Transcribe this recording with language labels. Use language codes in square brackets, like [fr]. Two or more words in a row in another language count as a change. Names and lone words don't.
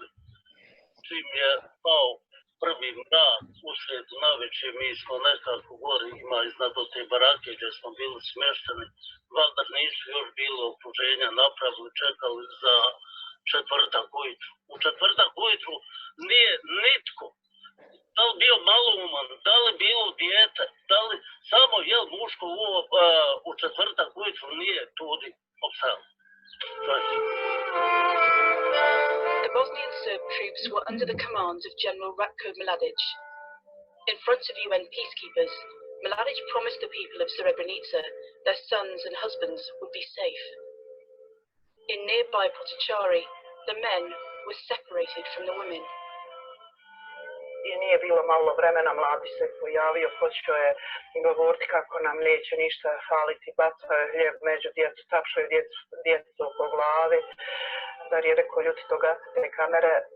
[bs] Čim je pao prvi mrak u sredu navečer, mi smo nekako gore, ima iznad te barake gdje smo bili smješteni, valjda nisu još bilo okruženja napravili, čekali za četvrtak ujutru. U četvrtak ujutru nije nitko, da li bio malouman, da li bilo dijete, da li samo jel muško u četvrtak ujutru nije tudi opstalo. [en] The Bosnian Serb troops were under the command of General Ratko Mladic. In front of UN peacekeepers, Mladic promised the people of Srebrenica their sons and husbands would be safe. In nearby Potocari, the men were separated from the women. [bs] I nije bilo malo vremena, Mladić se pojavio, počeo je govoriti kako nam neće ništa faliti, bacao je hljeb među djecu, tapšao je djecu po glavi. Dar je rekao, ljudi, to gasite kamere.